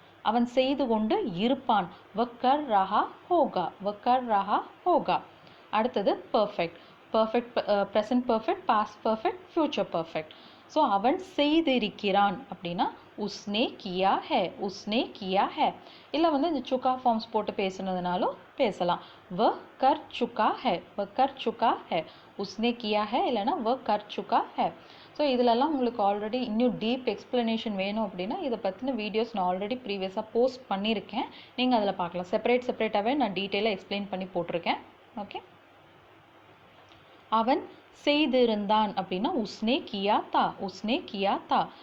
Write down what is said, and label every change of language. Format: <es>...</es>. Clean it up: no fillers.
<ta>அவன் செய்து கொண்டு இருப்பான்,</ta> <hi>வ கர் ரஹா ஹோகா,</hi> <ta>வ கர் ரஹா ஹோகா. அடுத்தது perfect, perfect, present perfect, past perfect, future perfect. So அவன் செய்திருக்கிறான் அப்படின்னா</ta> <hi>उसने किया है, उसने किया है.</hi> <ta>இல்லை வந்து இந்த சுக்கா ஃபார்ம்ஸ் போட்டு பேசுனதுனாலும் பேசலாம்.</ta> <hi>वह कर चुका है, वह कर चुका है. उसने किया है</hi> <ta>இல்லைன்னா</ta> <hi>वह कर चुका है.</hi> <ta>ஸோ இதிலெல்லாம் உங்களுக்கு ஆல்ரெடி இன்னும் டீப் எக்ஸ்ப்ளனேஷன் வேணும் அப்படின்னா இதை பற்றின வீடியோஸ் நான் ஆல்ரெடி ப்ரீவியஸாக போஸ்ட் பண்ணியிருக்கேன். நீங்கள் அதில் பார்க்கலாம். செப்பரேட்டாகவே நான் டீட்டெயிலாக எக்ஸ்பிளைன் பண்ணி போட்டிருக்கேன். ஓகே. அவன் செய்திருந்தான் அப்படின்னா</ta> <hi>உஸ்னே கியா தா, உஸ்னே கியா தா.</hi>